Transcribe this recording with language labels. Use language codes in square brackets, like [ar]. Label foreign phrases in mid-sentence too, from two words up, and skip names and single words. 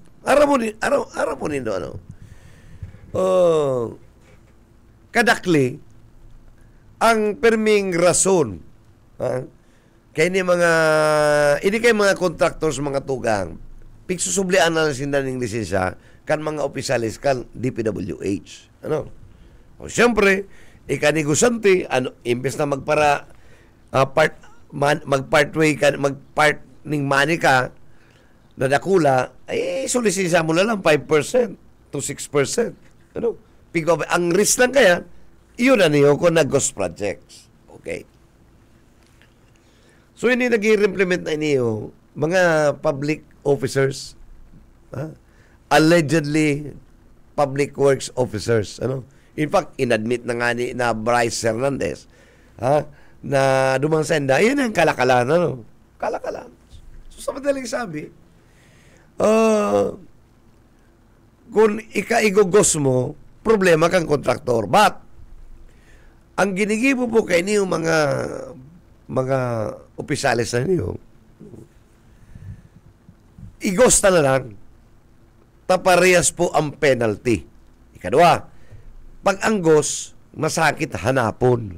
[bik] Araw mo nindo, kadakli, ang perming rason, kaya ini kay mga contractors, mga tugang, pigsusublian na sinda ng lisensya, kan mga opisyalis, kan DPWH. O siyempre, ikanigusante, imbes na mag-part ning money ka, na dakula, solisensya mo na lang 5% to 6%. Ang risk lang kaya, iyon na niyo kung nag- [en] ghost projects. [bik] Okay. So, hindi nag-implement na niyo, mga [en] public officers, allegedly public works officers. In fact, [bik] inadmit na nga ni na Bryce Hernandez, na dumansenda, yun ang kalakalan. Kalakalan. So, sa madaling sabi, kung ika-igogos mo, problema kang kontraktor. But, ang ginigibo po kay niyo mga opisyalis na niyo, igosta na lang, taparehas po ang penalty. Ikadua, pag anggos, masakit hanapon.